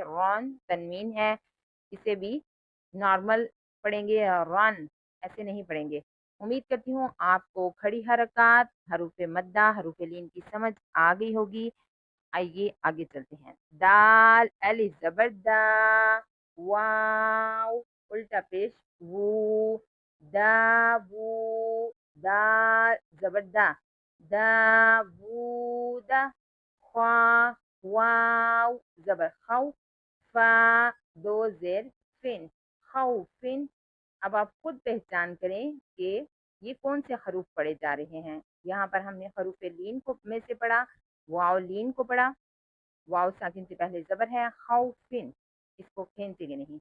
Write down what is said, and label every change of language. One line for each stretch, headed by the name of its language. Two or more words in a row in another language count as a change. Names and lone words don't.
Urdu: رن تنوین ہے اسے بھی نارمل پڑھیں گے, رن ایسے نہیں پڑھیں گے. امید کرتی ہوں آپ کو کھڑی حرکات حروف مدہ حروف لین کی سمجھ آ گئی ہوگی. آئیے آگے چلتے ہیں. دال الف زبر دا واو الٹا پیش وو دا وو دال زبر دا دا وو دا خوا واو زبر خو فا دو زیر فن خوفن. اب آپ خود پہچان کریں کہ یہ کون سے حروف پڑھے جا رہے ہیں. یہاں پر ہم نے حروف لین کو میں سے پڑھا, واو لین کو پڑھا. واو ساکن سے پہلے زبر ہے خوفن اس کو کھینچیں گے نہیں.